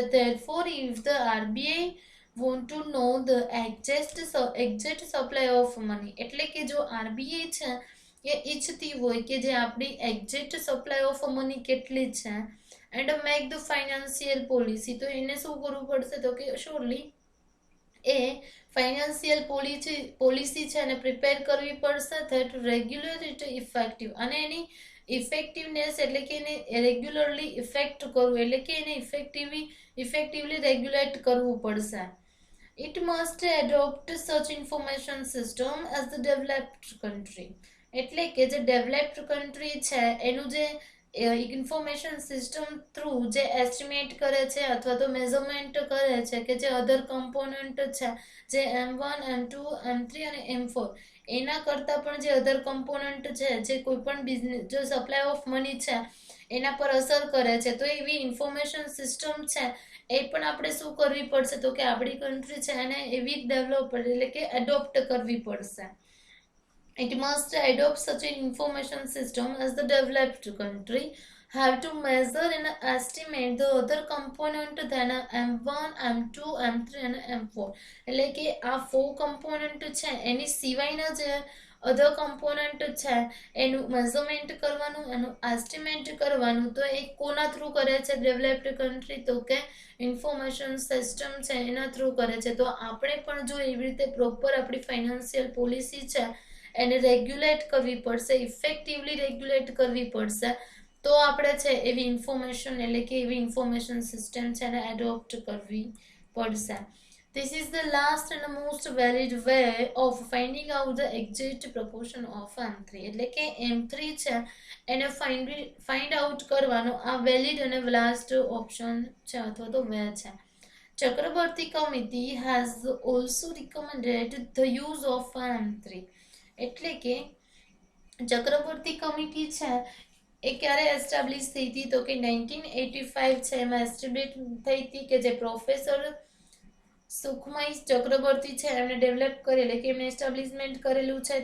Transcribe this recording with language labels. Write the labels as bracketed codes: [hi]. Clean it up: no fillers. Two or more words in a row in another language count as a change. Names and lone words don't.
[en] Therefore, if the RBI want to know the exact supply of money [gu] એટલે કે જો આરબીઆઈ છે એ ઈચ્છતી હોય કે જે આપણી [en] exact supply of money [gu] કેટલી છે [en] and make the financial policy [gu] તો એને શું કરવું પડશે તો કે શ્યોરલી એ [en] financial policy [gu] છે એને પ્રિપેર કરવી પડશે [en] that regulate effective [gu] અને એની ઇફેક્ટિવનેસ એટલે કે એને [en] regularly effect [gu] કરવું, એટલે કે એને [en] effectively regulate [gu] કરવું પડશે. [en] It must adopt such information system as the developed country. [gu] એટલે કે જે [en] developed country [gu] છે એનું જે [en] information system through [gu] જે એસ્ટિમેટ કરે છે અથવા તો મેઝરમેન્ટ કરે છે કે જે [en] other component [gu] છે, જે M1, M2, M3 અને M4 એના કરતાં પણ જે [en] other component [gu] છે, જે કોઈ પણ બિઝનેસ જો [en] supply of money [gu] છે એના પર અસર કરે છે, તો એવી [en] information system [gu] છે એ પણ આપણે શું કરવી પડશે તો કે આપણી કન્ટ્રી છે એને એવી ડેવલપ એટલે કે એડોપ્ટ કરવી પડશે. [en] It must adopt such an information system as the developed country have to measure and estimate the other component than M1, M2, M3 અને M4. [gu] એટલે કે આ 4 કમ્પોનન્ટ છે એની સિવાયના જે [en] other component [gu] છે એનું મેઝરમેન્ટ કરવાનું, એનું એસ્ટિમેટ કરવાનું. તો એ કોના થ્રુ કરે છે [en] developed country [gu] તો કે [en] information system [gu] છે એના થ્રુ કરે છે. તો આપણે પણ જો એવી રીતે પ્રોપર આપણી [en] financial policy [gu] છે એને રેગ્યુલેટ કરવી પડશે, [en] effectively regulate [gu] કરવી પડશે, તો આપણે છે એવી ઇન્ફોર્મેશન એટલે કે એવી [en] information system [gu] છે એને એડોપ્ટ કરવી પડશે. [en] This is the last and the most valid way of finding out the exact proportion of M3. [gu] એટલે કે M3 છે એને [en] find out [gu] કરવાનો આ વેલિડ અને લાસ્ટ ઓપ્શન છે અથવા તો વે છે. [en] Chakraborty committee has also recommended the use of M3. [gu] એટલે કે ચક્રવર્તી કમિટી છે એ ક્યારે એસ્ટાબ્લિશ થઈ હતી તો કે 1985 છે એમાં એસ્ટાબ્લિશ થઈ હતી કે જે પ્રોફેસર સુખમય ચક્રવર્તી છે એમણે ડેવલપ કરેલ એટલે કે એમણે એસ્ટાબ્લિશમેન્ટ કરેલું છે.